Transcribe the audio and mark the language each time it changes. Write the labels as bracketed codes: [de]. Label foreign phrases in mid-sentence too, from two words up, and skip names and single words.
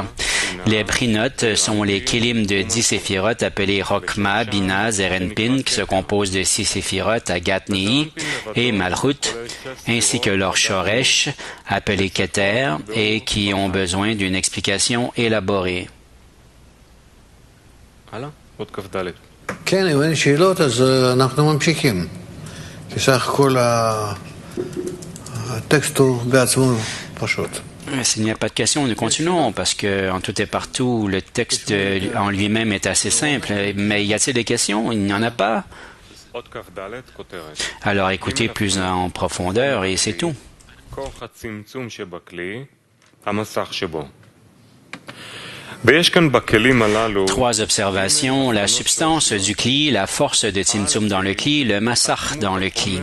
[fr] Les brinotes sont les kélim de 10 séphirotes appelés Rokma, Bina, Zerenpin, qui se composent de 6 séphirotes, Agat, Nehi et Malchut, ainsi que leur Shoresh, appelé Keter, et qui ont besoin d'une explication élaborée. [he] כן, אם אין שאלות, אז אנחנו ממשיכים. כי סך הכל הטקסט הוא בעצמו פשוט. [fr] S'il n'y a pas de questions, nous continuons, parce que en tout et partout, le texte en lui-même est assez simple. Mais y a-t-il des questions? Il n'y en a pas. Alors écoutez plus en profondeur et c'est tout. Trois observations, la substance du cli, la force de Tzimtzum dans le cli, le massach dans le cli.